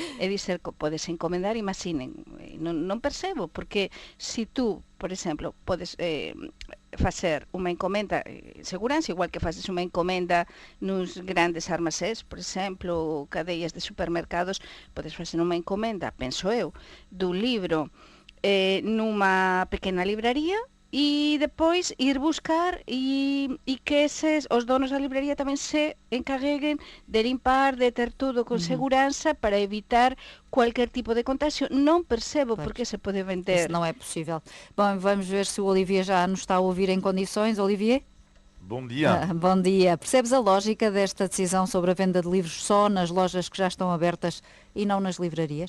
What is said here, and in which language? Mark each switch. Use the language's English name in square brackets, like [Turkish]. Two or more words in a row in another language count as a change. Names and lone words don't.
[Galician] É dizer, podes encomendar, imaginen, non percebo, porque se tú, por exemplo, podes facer unha encomenda, seguranza, igual que faces unha encomenda nos grandes armazéns, por exemplo, cadeas de supermercados, podes facer unha encomenda, penso eu, dun libro nunha pequena libraría, e depois ir buscar e que os donos da librería tamén se encarreguen de limpar, de ter [Portuguese] tudo con segurança para evitar qualquer tipo de contagio. [Galician] Non percebo por que se pode vender. [Portuguese] Isso não é possível. Bom, vamos ver se o Olivier já nos está a ouvir em condições. Olivier? Bom dia. Bom dia. Percebes a lógica desta decisão sobre a venda de livros só nas lojas que já estão abertas e não nas livrarias?